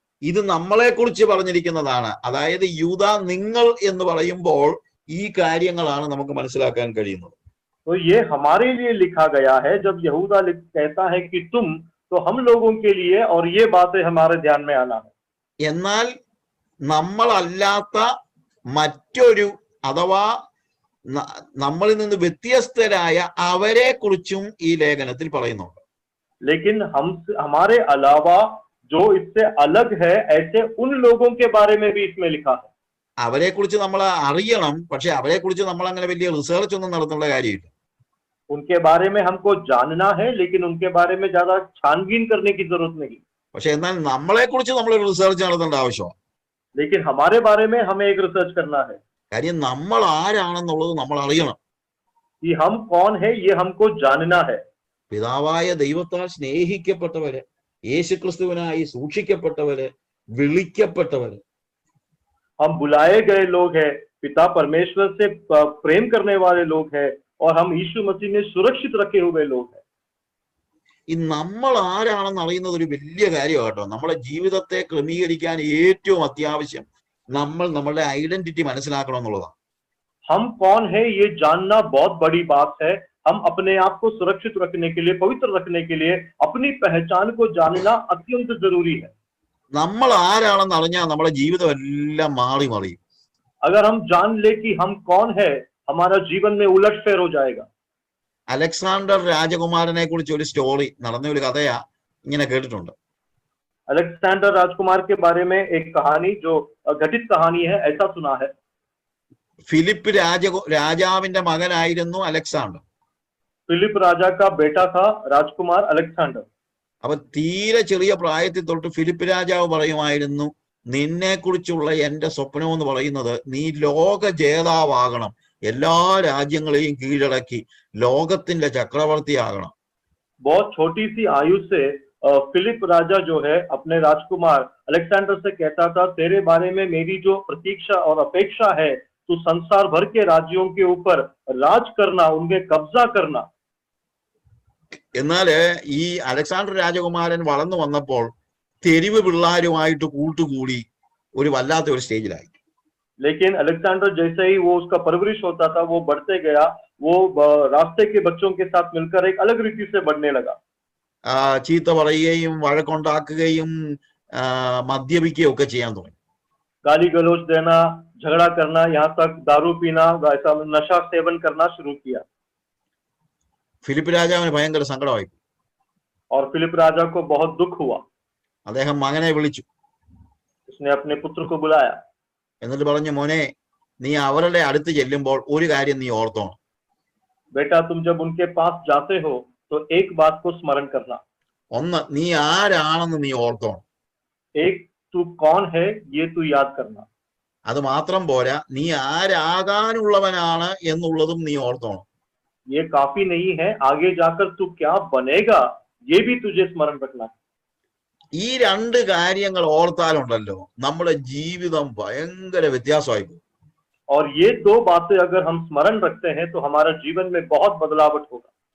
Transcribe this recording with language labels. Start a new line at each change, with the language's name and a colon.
Malayalam: ഇത് നമ്മളെ കുറിച്ച് പറഞ്ഞിരിക്കുന്നതാണ്. അതായത് യൂദ നിങ്ങൾ എന്ന് പറയുമ്പോൾ ഈ കാര്യങ്ങളാണ് നമുക്ക് മനസ്സിലാക്കാൻ കഴിയുന്നത്.
Hindi: तो ये हमारे लिए लिखा गया है. जब यहूदा कहता है कि तुम, तो हम लोगों के लिए, और ये बातें हमारे ध्यान में आना है.
Malayalam: എന്നാൽ നമ്മളല്ലാത്ത മറ്റൊരു, അഥവാ നമ്മളിൽ നിന്ന് വ്യത്യസ്തരായ അവരെ കുറിച്ചും ഈ ലേഖനത്തിൽ പറയുന്നുണ്ട്.
Hindi: लेकिन हमारे अलावा जो इससे अलग है, ऐसे उन लोगों के बारे में भी इसमें लिखा है.
Malayalam: അവരെ കുറിച്ച് നമ്മൾ അറിയണം, പക്ഷെ അവരെ കുറിച്ച് നമ്മൾ അങ്ങനെ വലിയ റിസർച്ച് ഒന്നും നടത്തേണ്ട കാര്യമില്ല.
Hindi: उनके बारे में हमको जानना है, लेकिन उनके बारे में ज्यादा छानबीन करने की जरूरत नहीं.
Malayalam: പക്ഷെ എന്നാൽ നമ്മളെ കുറിച്ച് നമ്മൾ റിസർച്ച് നടത്തേണ്ട ആവശ്യമാണ്.
Hindi: लेकिन हमारे बारे में हमें एक रिसर्च करना है.
Malayalam: കാര്യം നമ്മൾ ആരാണെന്നുള്ളത് നമ്മൾ അറിയണം.
Hindi: कि हम कौन है ये हमको जानना है.
Malayalam: പിതാവായ ദൈവത്താൽ സ്നേഹിക്കപ്പെട്ടവര്, യേശുക്രിസ്തുവിനായി സൂക്ഷിക്കപ്പെട്ടവര്, വിളിക്കപ്പെട്ടവര്.
Hindi: हम बुलाए गए लोग हैं, पिता परमेश्वर से प्रेम करने वाले लोग हैं, और हम यीशु मसीह में सुरक्षित रखे हुए लोग हैं.
Malayalam: ഈ നമ്മൾ ആരാണെന്ന് അറിയുന്നത് ഒരു വലിയ കാര്യമാണ് കേട്ടോ. നമ്മുടെ ജീവിതത്തെ ക്രമീകരിക്കാൻ ഏറ്റവും അത്യാവശ്യം നമ്മൾ നമ്മളുടെ ഐഡന്റിറ്റി മനസ്സിലാക്കണം എന്നുള്ളതാണ്.
Hindi: हम कौन है ये जानना बहुत बड़ी बात है. हम अपने आप को सुरक्षित रखने के लिए, पवित्र रखने के लिए अपनी पहचान को जानना अत्यंत जरूरी है.
Malayalam: നമ്മൾ ആരാണെന്ന് അറിഞ്ഞാൽ നമ്മുടെ ജീവിതം എല്ലാം മാറി മറിയും.
Hindi: अगर हम जान ले कि हम कौन है, हमारा जीवन में उलटफेर हो जाएगा.
Malayalam: അലക്സാണ്ടർ രാജകുമാരനെ കുറിച്ച് ഒരു സ്റ്റോറി, നടന്ന ഒരു കഥയാ, ഇങ്ങനെ കേട്ടിട്ടുണ്ട്.
Hindi: अलेक्जेंडर राजकुमार के बारे में एक कहानी, जो घटित कहानी है, ऐसा सुना है.
Malayalam: ഫിലിപ്പ് രാജാവിന്റെ മകനായിരുന്നു അലക്സാണ്ടർ.
Hindi: फिलिप राजा का बेटा था राजकुमार अलेक्जेंडर.
Malayalam: അപ്പൊ തീരെ ചെറിയ പ്രായത്തിൽ തൊട്ട് ഫിലിപ്പ് രാജാവ് പറയുമായിരുന്നു, നിന്നെ കുറിച്ചുള്ള എന്റെ സ്വപ്നം എന്ന് പറയുന്നത് നീ ലോക ജേതാവാകണം, എല്ലാ രാജ്യങ്ങളെയും കീഴടക്കി ലോകത്തിന്റെ ചക്രവർത്തിയാകണം.
Hindi: बहुत छोटी सी आयु से फिलिप राजा जो है अपने राजकुमार अलेक्जेंडर से कहता था, तेरे बारे में मेरी जो प्रतीक्षा और अपेक्षा है, तू तो संसार भर के राज्यों के ऊपर राज करना, उनके कब्जा करना।
Malayalam: എന്നാല് ഈ അലക്സാണ്ടർ രാജകുമാരൻ വളർന്നു വന്നപ്പോൾ തെരുവ് പിള്ളാരുമായിട്ട് കൂട്ടുകൂടി ഒരു വല്ലാത്ത ഒരു സ്റ്റേജിലായി.
Hindi: लेकिन अलेक्जेंडर जैसे ही वो उसका परवरिश होता था, वो बढ़ते गया, वो रास्ते के बच्चों के साथ मिलकर एक अलग रीति से बढ़ने लगा।
Malayalam: ചീത്ത പറയുകയും വഴക്കുണ്ടാക്കുകയും മദ്യപിക്കുകയും ഒക്കെ ചെയ്യാൻ തുടങ്ങി.
Hindi: गाली गलौज देना, झगड़ा करना, यहाँ तक दारू पीना, ऐसा नशा सेवन करना शुरू किया।
Malayalam: ഫിലിപ്പ് രാജാവിന് ഭയങ്കര സങ്കടമായി.
Hindi: और फिलिप राजा को बहुत दुख हुआ।
Malayalam: അദ്ദേഹം മകനെ വിളിച്ചു.
Hindi: उसने अपने पुत्र को बुलाया।
Malayalam: എന്നിട്ട് പറഞ്ഞു, മോനെ, നീ അവരുടെ അടുത്ത് ചെല്ലുമ്പോൾ ഒരു കാര്യം നീ ഓർത്തോണം.
Hindi: बेटा, तुम जब उनके पास जाते हो तो एक बात को स्मरण करना।
Malayalam: ഒന്ന്, നീ ആരാണെന്ന് നീ ഓർത്തോണം.
Hindi: एक, तू कौन है ये तू याद करना।
Malayalam: അത് മാത്രം പോരാ, നീ ആരാകാനുള്ളവനാണ് എന്നുള്ളതും നീ ഓർത്തോണം.
Hindi: ये काफी नहीं है, आगे जाकर तू क्या बनेगा ये भी तुझे स्मरण रखना।
Malayalam: ഈ രണ്ട് കാര്യങ്ങൾ ഓർത്താലുണ്ടല്ലോ നമ്മുടെ ജീവിതം ഭയങ്കര വ്യത്യാസമായി പോകും.
Hindi: और ये दो बातें अगर हम स्मरण रखते हैं तो हमारा जीवन में बहुत बदलावट होगा।